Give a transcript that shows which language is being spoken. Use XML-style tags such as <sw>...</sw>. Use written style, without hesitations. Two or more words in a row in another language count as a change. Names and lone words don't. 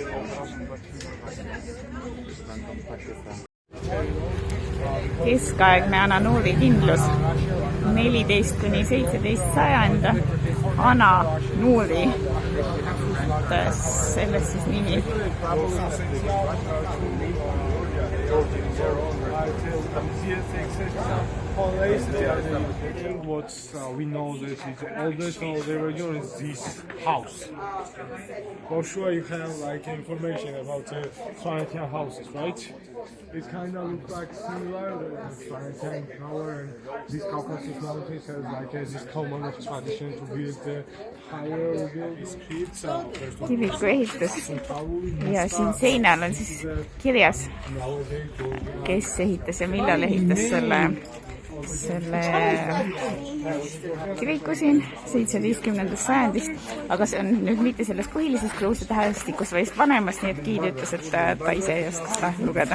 <et>Keskaegne Ananuuri kindlus 14–17 sajand Ananuuri, sellest siis nimi.</et> <en>What we know that is oldest of the region is this house. For sure you have like information about the Svanetian houses, right? It kind of looks like similar to Svanetian tower, and this Caucasus mountains has like this common of tradition to build the higher streets.</en> <et>Kiriku ehitus ja siin seinal on siis kirjas, kes ehitas ja millal ehitas selle kiriku siin 17. sajandist, aga see on nüüd mitte selles põhilises Gruusia tähestikus, vaid vanemas, nii et giid ütles, et ta ise ei oska seda lugeda.</et>